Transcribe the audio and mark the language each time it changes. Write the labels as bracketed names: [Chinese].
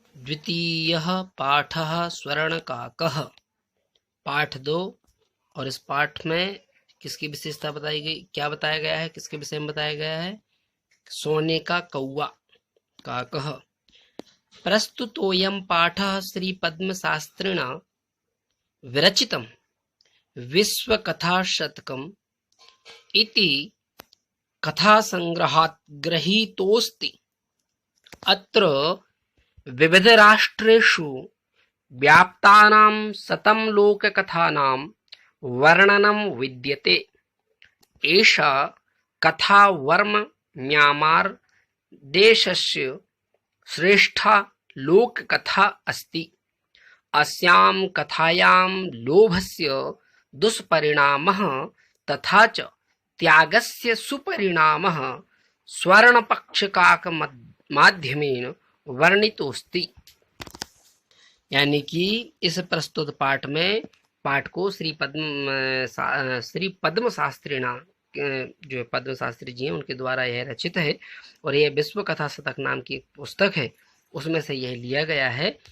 [Sanskrit] द्वितीयः पाठः स्वर्णकाकः। [Hindi] पाठ 2 और इस पाठ में किसकी विशेषता बताई गई, क्या बताया गया है, किसके विषय में बताया गया है? सोने का कौवा, काकः। [Sanskrit] प्रस्तुतोऽयं पाठः श्रीपद्मशास्त्रिणा विरचितं विश्वकथाशतकम् इति कथासंग्रहात् गृहीतोऽस्ति। अत्र विविधराष्ट्रेषु व्याप्तानां शतं लोककथानां वर्णनं विद्यते। एषा कथा वर्म म्यांमार देशस्य श्रेष्ठा लोककथा अस्ति। अस्यां कथायां लोभस्य दुष्परिणामः तथा च त्यागस्य सुपरिणामः स्वर्णपक्षकाकमाध्यमेन वर्णितोऽस्ति। [Hindi] यानी कि इस प्रस्तुत पाठ में पाठ को श्री पद्म शास्त्रीणा, जो पद्म शास्त्री जी हैं उनके द्वारा यह रचित है और यह विश्व कथा शतक नाम की एक पुस्तक है, उसमें से यह लिया गया है।